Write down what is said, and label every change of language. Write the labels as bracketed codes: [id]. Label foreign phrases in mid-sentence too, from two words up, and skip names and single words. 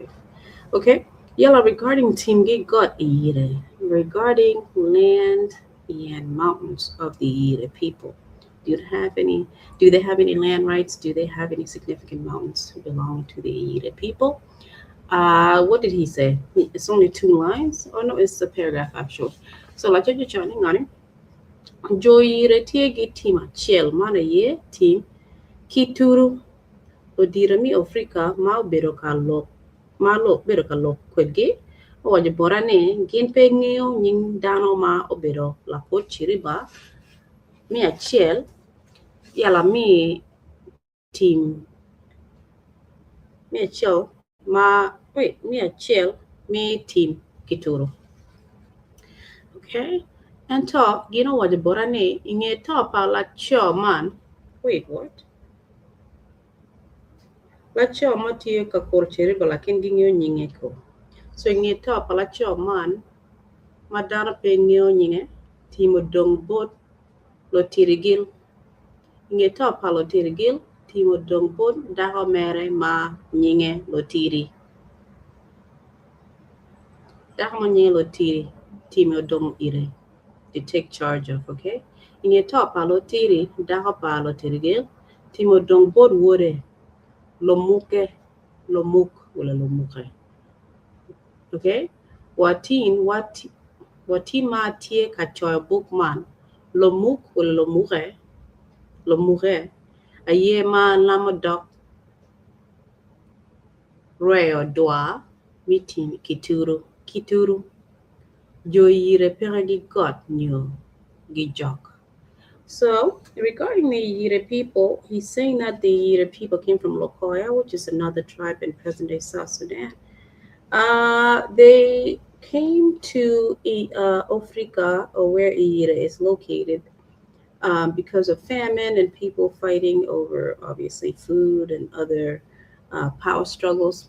[en] Okay, Yella, regarding Timgi got Iyere, regarding land and mountains of the Iyere people. Do they have any land rights? Do they have any significant mountains belonging to the Iyere people? What did he say? It's only 2 lines? Oh no, it's a paragraph actually. So like you're joining on it. [ach] Jo Iyere tiegi team achiel mana ye team kituru odirami Ofirika ma obedo ka lok kwedgi owacho bora ni gin pe ng'eyo nying dano ma obedo lakot chiriba mi achiel yala mi team mi achiel mi team kituru. Okay, and to gino wacho bora ni ing'e to pa lacho man what? Lacho matiyo ka kor chiriba lakini ging'eyo nyinge ko. So ing'e to pa lacho man ma dano pe ng'eyo nyinge timo dong bot lo tirigil. Ing'e to pa lo tirigil timo dong bot dako mere ma nyinge lo tiri. Dako ma nyinge lo tiri timo dong ire [en] to take charge of, okay? [ach] Ing'e to pa lo tiri dako pa lo tirigil timo dong bot wore lo muke lo muk wala lo muke. [en] Okay? [ach] Watin ma tie ka choy bookman lo muk wala lo muke aye ma lama dok reo dwa meeting kituru jo Iyere pere gi got nyo gi jok. [en] So regarding the Iyere people, he's saying that the Iyere people came from Lokoya, which is another tribe in present-day South Sudan. They came to Ofirika, or where Iyere is located, because of famine and people fighting over obviously food and other power struggles.